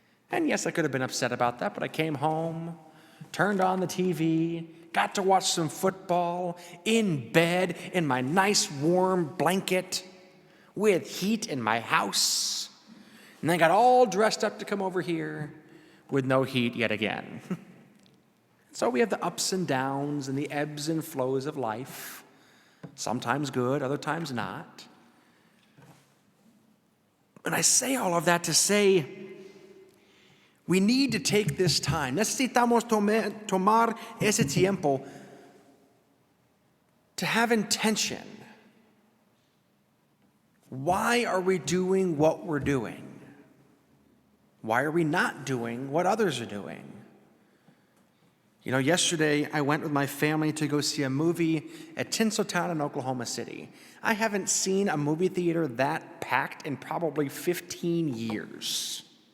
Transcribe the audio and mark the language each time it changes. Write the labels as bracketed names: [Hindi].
[English] And yes, I could have been upset about that, but I came home, turned on the TV, got to watch some football in bed in my nice warm blanket with heat in my house, and then got all dressed up to come over here with no heat yet again. So we have the ups and downs and the ebbs and flows of life, sometimes good, other times not. And I say all of that to say, we need to take this time. [Spanish] Necesitamos tomar ese tiempo [English] to have intention. Why are we doing what we're doing? Why are we not doing what others are doing? You know, yesterday I went with my family to go see a movie at Tinseltown in Oklahoma City. I haven't seen a movie theater that packed in probably 15 years.